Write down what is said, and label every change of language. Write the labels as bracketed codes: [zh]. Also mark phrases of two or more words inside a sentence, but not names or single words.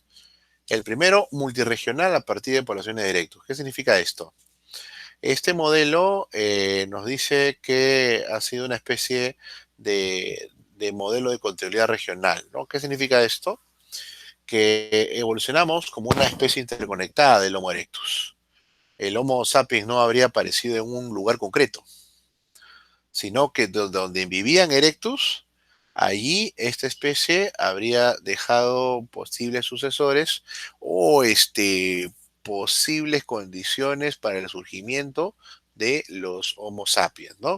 [es] El primero, multirregional a partir de poblaciones de Erectus. ¿Qué significa esto? Este modelo nos dice que ha sido una especie de modelo de continuidad regional, ¿no? ¿Qué significa esto? Que evolucionamos como una especie interconectada del Homo erectus. El Homo sapiens no habría aparecido en un lugar concreto, sino que donde vivían erectus, allí esta especie habría dejado posibles sucesores o posibles condiciones para el surgimiento de los Homo sapiens, ¿no?